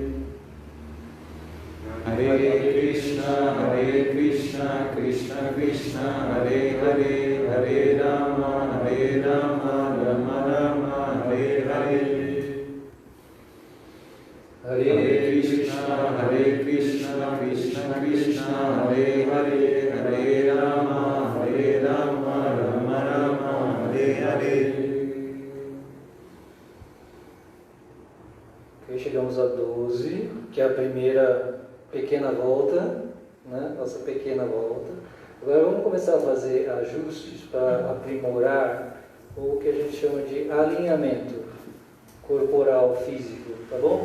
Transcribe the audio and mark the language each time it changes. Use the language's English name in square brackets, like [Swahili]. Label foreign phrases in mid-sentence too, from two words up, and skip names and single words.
[Sanskrit] हरे कृष्ण, कृष्ण कृष्ण, हरे हरे, हरे राम, राम राम, हरे हरे. हरे कृष्ण, कृष्ण कृष्ण, हरे हरे, हरे राम, राम राम, हरे हरे. [Portuguese] Ok, chegamos a 12, que é a primeira pequena volta, né? Nossa pequena volta. Agora vamos começar a fazer ajustes para aprimorar o que a gente chama de alinhamento corporal, físico, tá bom?